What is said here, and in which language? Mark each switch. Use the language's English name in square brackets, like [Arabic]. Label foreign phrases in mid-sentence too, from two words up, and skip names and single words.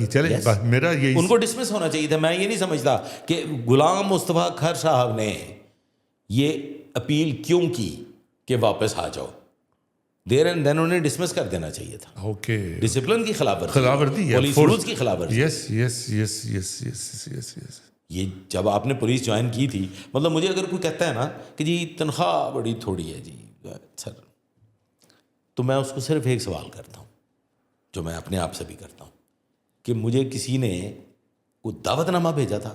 [Urdu] چلیں میرا یہی، ان کو ڈسمس ہونا چاہیے تھا. میں یہ نہیں سمجھتا کہ غلام مصطفیٰ کھر صاحب نے یہ اپیل کیوں کی کہ واپس آ جاؤ، [English] there and then [Urdu] انہیں ڈسمس کر دینا چاہیے تھا. اوکے، ڈسپلن کی خلاف ورزی، پولیس رولز کی خلاف ورزی. [English] yes yes yes yes yes yes yes. [Urdu] یہ جب آپ نے پولیس جوائن کی تھی، مطلب مجھے اگر کوئی کہتا ہے نا کہ جی تنخواہ بڑی تھوڑی ہے جی سر، تو میں اس کو صرف ایک سوال کرتا ہوں جو میں اپنے آپ سے بھی کرتا ہوں کہ مجھے کسی نے کوئی دعوت نامہ بھیجا تھا